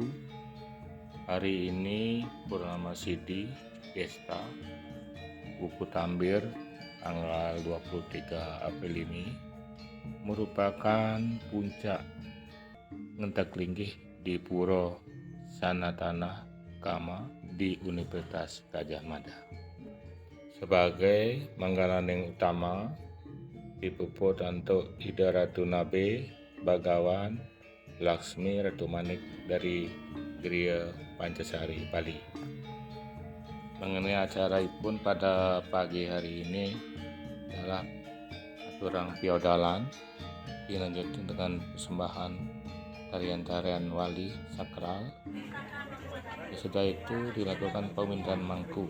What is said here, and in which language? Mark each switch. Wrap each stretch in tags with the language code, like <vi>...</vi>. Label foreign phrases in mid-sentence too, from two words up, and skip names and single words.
<id>Hari ini Purnama Sidi Desta Buku Tambir tanggal 23 April ini merupakan puncak ngentak linggih di Puro Sanatana Kama di Universitas Gadjah Mada. Sebagai manggalaneng utama dipuput untuk Ida Ratu Nabe Bagawan Laksmi Ratu Manik dari Griya Pancasari Bali. Mengenai acara pun pada pagi hari ini adalah aturan feodalan dilanjutkan dengan persembahan tarian-tarian wali sakral. Sesudah itu dilakukan pemindahan mangku.</id>